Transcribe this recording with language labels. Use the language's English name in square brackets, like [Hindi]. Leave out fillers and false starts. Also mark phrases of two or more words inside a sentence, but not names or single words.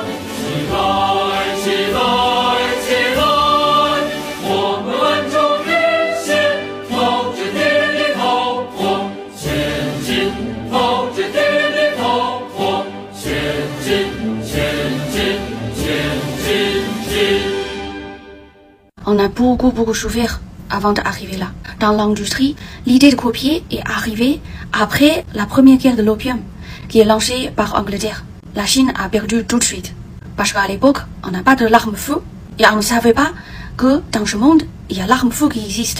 [Chinese] 起来，起来，起来！我们万众一心，朝着敌人的炮火前进，朝着敌人的炮火前进，前进，前进，进。 [French] On a beaucoup souffert avant d'arriver là. Dans l'industrie, l'idée de copier est arrivée après la première guerre de l'opium, qui est lancée par Angleterre. La Chine a perdu tout de suite. Parce qu'à l'époque, on n'a pas de l'arme-feu, et on ne savait pas que dans ce monde, il y a l'arme-feu qui existe.